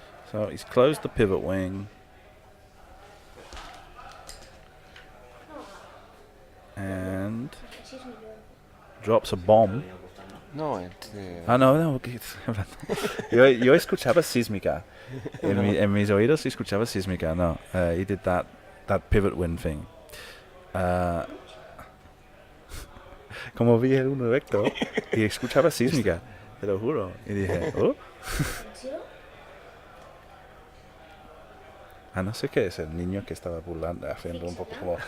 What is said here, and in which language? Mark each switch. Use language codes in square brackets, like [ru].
[en] So he's closed the pivot wing and [ca] 6 milions. [en] drops a bomb. [es] No, No, yo escuchaba sísmica. En mis oídos escuchaba sísmica. [en] No, he did that pivot wing thing. [es] Como vi el uno recto y escuchaba sísmica, te lo juro. Y dije, oh. ¿En serio? Ah, no sé qué es el niño que estaba burlando, haciendo un poco como...